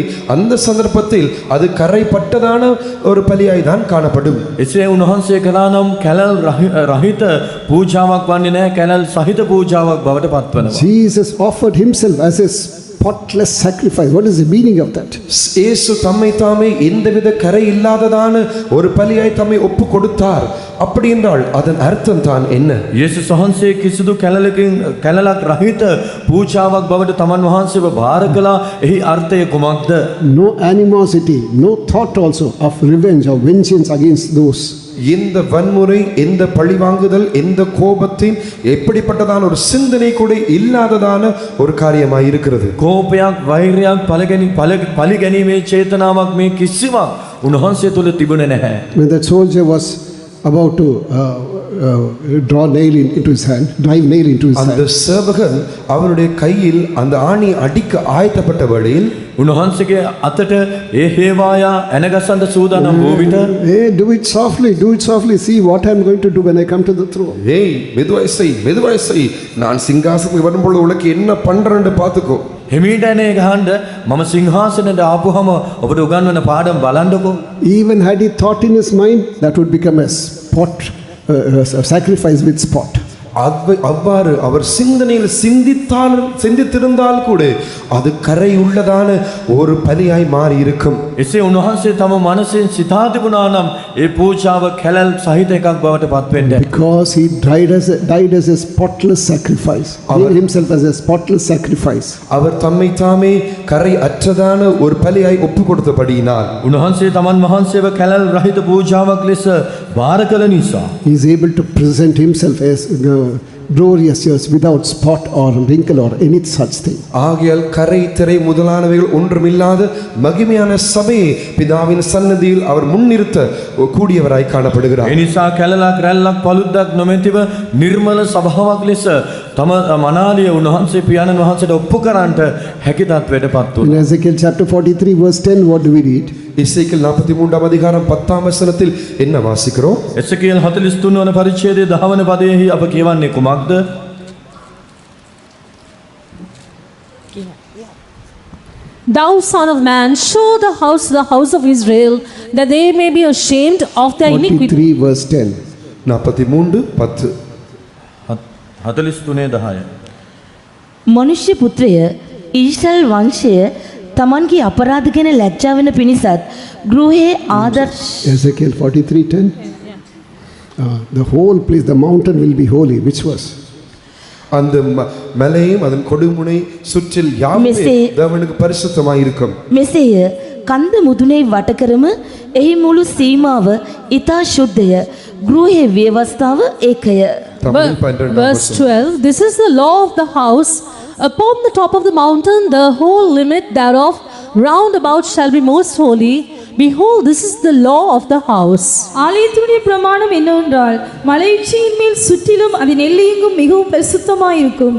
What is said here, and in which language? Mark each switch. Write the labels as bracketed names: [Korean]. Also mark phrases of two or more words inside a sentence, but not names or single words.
[Tamil] அந்த சந்தர்ப்பத்தில் அது கரைப்பட்டதான ஒரு பலியாய் தான் காணப்படும். [Sinhala] එසේ උන්වහන්සේ කළා නම් කැලල් රහිත පූජාවක් වන්නේ නැහැ, කැලල් සහිත පූජාවක් බවට පත්වනවා. [English] Jesus offered himself as a spotless sacrifice. What is the meaning of that? [Tamil] இயேசு தம்மை தாமே எந்தவித கரை இல்லாததான ஒரு பலியாய் தம்மை ஒப்பு கொடுத்தார். அப்படி என்றால் அதன் அர்த்தம் தான் என்ன? [Sinhala] යේසුස් වහන්සේ කිසිදු කැලලක් රහිත පූජාවක් බවට තමන් වහන්සේව බාර කළා. එහි අර්ථය කුමක්ද? [English] No animosity, no thought also of revenge or vengeance against those. [Tamil] எந்த வன்முறை, எந்த பழிவாங்குதல், எந்த கோபத்தின் எப்படிப்பட்டதான ஒரு சிந்தனை கூட இல்லாததான ஒரு காரியமாய் இருக்கிறது. [Sinhala] කෝපයක්, වෛරයක්, පලිගැනීමේ චේතනාවක් මේ කිසිවක් උන්වහන්සේ තුළ තිබුණේ නැහැ. [English] When that soldier was about to drive nail into his hand, [Tamil] அந்த சேவகன் அவருடைய கையில் அந்த ஆணி அடிக்க ஆயத்தப்பட்ட வேளையில் [Sinhala] උන්වහන්සේගේ අතට ඒ හේවායා ඇනගසන්න සූදානම් වූ විට [English] Hey, do it softly, do it softly. See what I'm going to do when I come to the throne. [Tamil] ஏய் மெதுவாய் செய் நான் சிங்காசனத்துக்கு வரும்பொழுது உனக்கு என்ன பண்றேன்னு பார்த்துக்கோ. [Sinhala] හිමීටනේ ගහන්න මම සිංහාසනයට ආපුවම ඔබට උගන්වන පාඩම් බලන්නකෝ. [English] Even had he thought in his mind, that would become a spot, a sacrifice with spot. [Tamil] அவ்வாறு அவர் சிந்தனையில் சிந்தித்திருந்தால் கூட அது கரை உள்ளதான ஒரு பலியாய் மாறி இருக்கும். [Sinhala] එසේ උන්වහන්සේ තම මනසෙන් සිතා තිබුණා නම් ඒ පූජාව කැලල් සහිත එකක් බවට පත් වෙන්න. [English] Because he died as a spotless sacrifice. He himself as a spotless sacrifice. [Tamil] அவர் தம்மை தாமே கரை அற்றதான ஒரு பலியாய் ஒப்பு கொடுத்தபடியினால் [Sinhala] උන්වහන්සේ තමන් වහන්සේව කැලල් රහිත පූජාවක් ලෙස බාර කළ නිසා [English] He is able to present himself as glorious years without spot or wrinkle or any such thing. [Tamil] ஆகையால் கரை திரை முதலானவைகள் ஒன்றுமில்லாத மகிமையான சபையை பிதாவின் சன்னதியில் அவர் முன்னிறுத்த கூடியவராய் காணப்படுகிறார். [Sinhala] ඒ නිසා කැලලක් රැල්ලක් පළුද්දක් නොමැතිව නිර්මල සභාවක් ලෙස තම මනාලිය උන්වහන්සේ පියාණන් වහන්සේට ඔප්පු කරන්නට හැකි තත්වයට පත් In වුණා. [English] Ezekiel chapter 43 verse 10, what do we read? [Tamil] எசேக்கியேல் 43 அதிகாரம் 10 வசனத்தில் என்ன வாசிக்கிறோம்? [Sinhala] එසේකියල් 43 වන පරිච්ඡේදයේ 10 වන පදයෙහි අප කියවන්නේ කුමක්ද? [English] Thou son of man, show the house of Israel, that they may be ashamed of their iniquity. 43 verse 10. 43:10 43:10 [Sinhala] මනුෂ්‍ය පුත්‍රය ඊශ්‍රායල් වංශය තමන්ගේ අපරාධ ගැන ලැජ්ජා වෙන පිණිසත් ගෘහයේ ආදර්ශ [English] Ezekiel 43:10. The whole place, the mountain will be holy. Which verse? [Tamil] அந்த மலையும் அதன் கொடுமுனை சுற்றில் யாவுமே தேவனுக்கு பரிசுத்தமாய் இருக்கும். [Sinhala] මෙසේය කන්ද මුදුනේ වට කරම එහි මුළු සීමාව ඊතා ශුද්ධය ගෘහයේ ව්‍යවස්ථාව ඒකය. [English] Verse 12, this is the law of the house. Upon the top of the mountain, the whole limit thereof round about shall be most holy. Behold, this is the law of the house. [Tamil] ஆலயத்தினுடைய பிரமாணம் என்னவென்றால் மலை உச்சியின் மேல் சுற்றிலும் அதன் எல்லையெங்கும் மிகவும் பரிசுத்தமாயிருக்கும்.